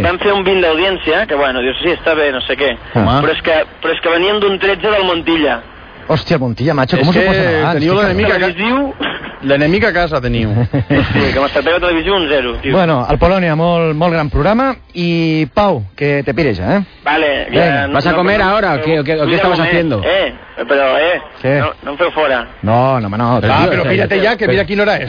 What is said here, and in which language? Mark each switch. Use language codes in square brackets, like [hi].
[ca] Vam fer un 20 d'audiència, que bueno, dius, sí, està bé, no sé què. Home. Però és que veníem d'un 13 del Montilla. Hòstia, Montilla, macho, com us ho posen abans? Teniu l'enemic a casa. L'enemic a casa teniu. Sí, que m'està pegat a televisió un 0, tio. Bueno, el Polònia, molt, molt gran programa. I, Pau, que te pireja, Vale. [es] Ja, venga, no, vas a comer ahora o qué estamos haciendo? [ca] Però, no em feu fora. No. Ah, tio, però pírate ja, que mira quina hora és.